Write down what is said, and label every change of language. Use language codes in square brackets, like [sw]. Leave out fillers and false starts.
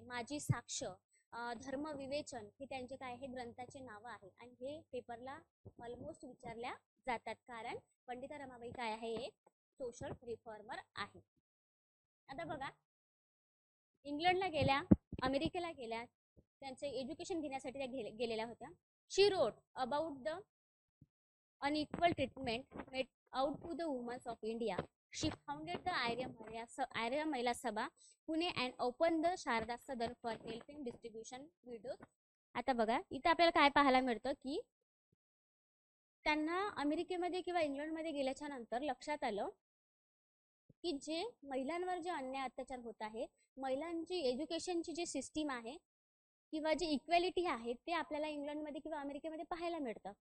[mr] माझी साक्ष, धर्मविवेचन, हे त्यांचे काय आहे ग्रंथाचे नावं आहे. आणि हे पेपरला ऑलमोस्ट विचारल्या जातात, कारण पंडिता रमाबाई काय आहे, एक सोशल रिफॉर्मर आहे. आता बघा, इंग्लंडला गेल्या, अमेरिकेला गेल्या, त्यांचे एज्युकेशन घेण्यासाठी त्या गेलेल्या होत्या. [en] She wrote about the unequal treatment made out to the women of India. She founded the Arya Mahila Sabha, Pune, and opened the Sharda Sadan for helping distribution widows. [mr] आता बघा, इथं आपल्याला काय पाहायला मिळतं की त्यांना अमेरिकेमध्ये किंवा इंग्लंडमध्ये गेल्याच्या नंतर लक्षात आलं की जे महिलांवर जे अन्याय अत्याचार होत आहे, महिलांची एज्युकेशनची जी सिस्टीम आहे किंवा जी इक्वॅलिटी आहे, ते आपल्याला इंग्लंडमध्ये किंवा अमेरिकेमध्ये पाहायला मिळतं.